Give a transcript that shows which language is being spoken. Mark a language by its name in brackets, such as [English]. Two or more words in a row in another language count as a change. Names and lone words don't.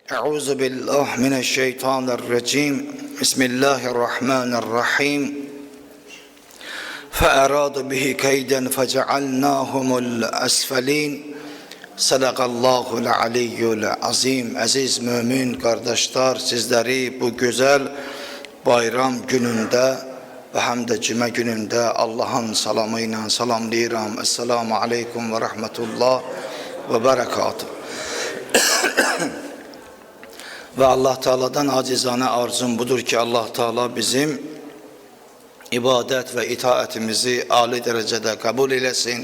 [Arabic] أعوذ بالله من الشيطان الرجيم. بسم الله الرحمن الرحيم. فَأَرَادُوا بِهِ كَيْدًا فَجَعَلْنَاهُمُ الْأَسْفَلِينَ. صدق الله العلي العظيم. [Turkish] Aziz mümin kardeşler, sizleri bu güzel bayram gününde ve hem de cuma gününde Allah'ın salamıyla salamlayıram. [Arabic] السلام عليكم ورحمة الله وبركاته. [Turkish] Ve Allah Teala'dan acizane arzum budur ki Allah Teala bizim ibadet ve itaatimizi âli derecede kabul eylesin.